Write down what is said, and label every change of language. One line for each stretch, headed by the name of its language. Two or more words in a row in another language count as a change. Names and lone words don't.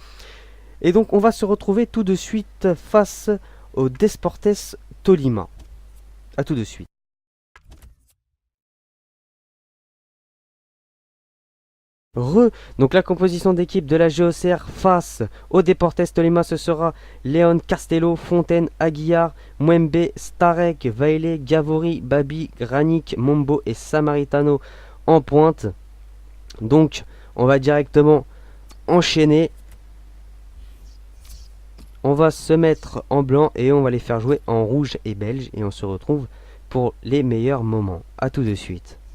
French: Et donc on va se retrouver tout de suite face au Desportes Tolima. A tout de suite. Donc la composition d'équipe de la GOCR face au Deportes Tolima, ce sera Léon, Castello, Fontaine, Aguiar, Mwembe, Starek, Vaile, Gavori, Babi, Granic, Mombo et Samaritano en pointe. Donc on va directement enchaîner. On va se mettre en blanc et on va les faire jouer en rouge et belge. Et on se retrouve pour les meilleurs moments. A tout de suite.